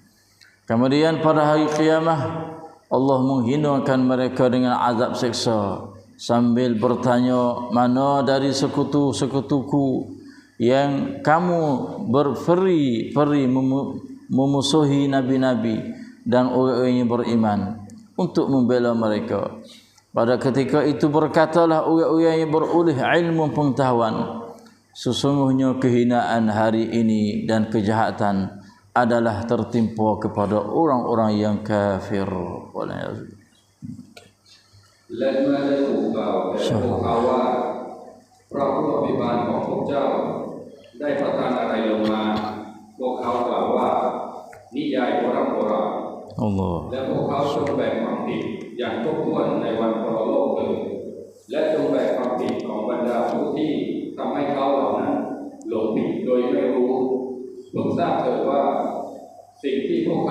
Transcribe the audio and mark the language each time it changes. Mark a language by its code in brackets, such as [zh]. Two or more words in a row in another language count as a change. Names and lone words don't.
[ms] Kemudian pada hari kiamat Allah menghinakan mereka dengan azab siksa sambil bertanya, mana dari sekutu-sekutuku yang kamu berperi-peri memusuhi nabi-nabi dan orang-orang yang beriman untuk membela mereka. Pada ketika itu berkatalah orang-orang yang beroleh ilmu pengetahuan, sesungguhnya kehinaan hari ini dan kejahatan adalah tertimpa kepada orang-orang yang kafir. [ar] Wallahu [th] และเมื่อได้ถูกกล่าวแก่พวกเขาว่าพระผู้อภิบาลของพวกเจ้าได้ประทานอะไรลงมาพวกเขากล่าวว่านิยายโบราณ Allah. และพวกเขาจงแบ่งความผิดอย่างครบถ้วนในวันปรโลกเลยและจงแบ่งความผิดของบรรดาผู้ที่ทำให้เขาเหล่านั้นหลงผิดโดยไม่รู้เพิ่งทราบเถิดว่าสิ่งที่พวกเขา